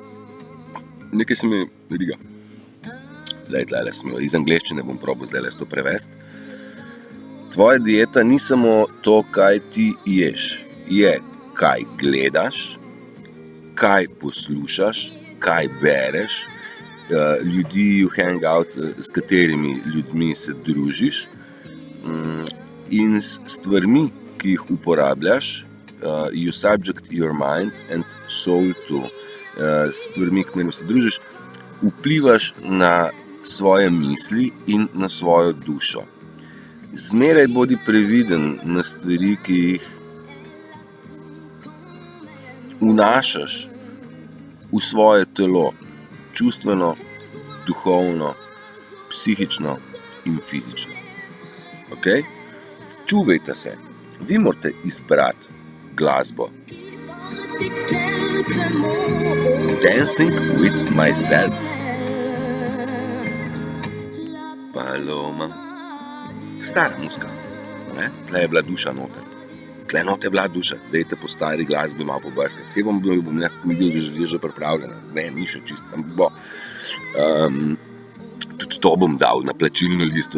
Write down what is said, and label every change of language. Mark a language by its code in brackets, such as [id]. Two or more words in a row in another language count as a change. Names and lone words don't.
[sl] Nekaj se mi riga. Tlele sem jo iz angleščine, bom probal zdaj to prevesti. Tvoja dieta ni samo to, kaj ti ješ. Je, kaj gledaš, kaj poslušaš, kaj bereš, ljudi [en] you hang out, [sl] s katerimi ljudmi se družiš in s stvarmi, ki jih uporabljaš, [en] you subject your mind and soul to, [sl] s stvarmi, k katerim se družiš, vplivaš na svoje misli in na svojo dušo. Zmeraj bodi previden na stvari, ki jih vnašaš v svoje telo, čustveno, duhovno, psihično in fizično. Okay? Čuvajte se. Vi morate izbrati glasbo. Dancing with myself. Paloma. Stara muska. Tle je bila duša noter. Tle noter je bila duša. Dajte po stari glasbi malo pobrskati. Saj bom jaz videl, že pripravljena. Ne, ni še čisto. Tudi to bom dal na plačilno listo.